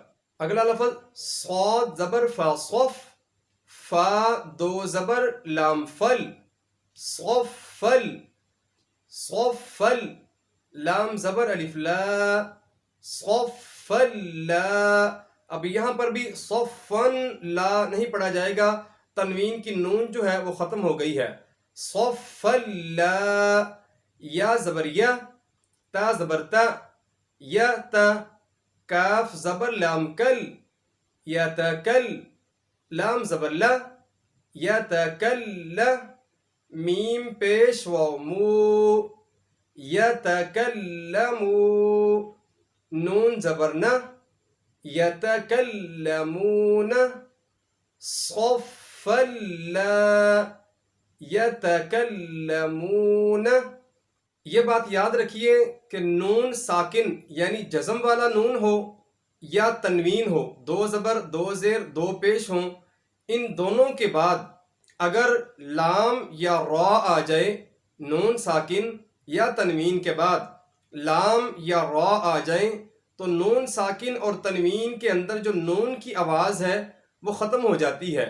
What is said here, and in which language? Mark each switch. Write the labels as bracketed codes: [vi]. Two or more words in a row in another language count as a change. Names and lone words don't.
[ur] اگلا لفظ صاد زبر فا صف فا دو زبر لام فل صفل صفل لام زبر الف لا صفل لا. اب یہاں پر بھی صفن لا نہیں پڑھا جائے گا. تنوین کی نون جو ہے وہ ختم ہو گئی ہے. صفل لا یا زبر یا تا زبر تا یا تا کاف زبر لام کل یا تا کل لام زبر لا یا تا کل لا. میم پیش واو مو یا تا کلمو نون زبر نا یا تا کلمون صفل لا یا تا کلمون. یہ بات یاد رکھیے کہ نون ساکن یعنی جزم والا نون ہو یا تنوین ہو دو زبر دو زیر دو پیش ہوں ان دونوں کے بعد اگر لام یا را آ جائے نون ساکن یا تنوین کے بعد لام یا را آ جائیں تو نون ساکن اور تنوین کے اندر جو نون کی آواز ہے وہ ختم ہو جاتی ہے.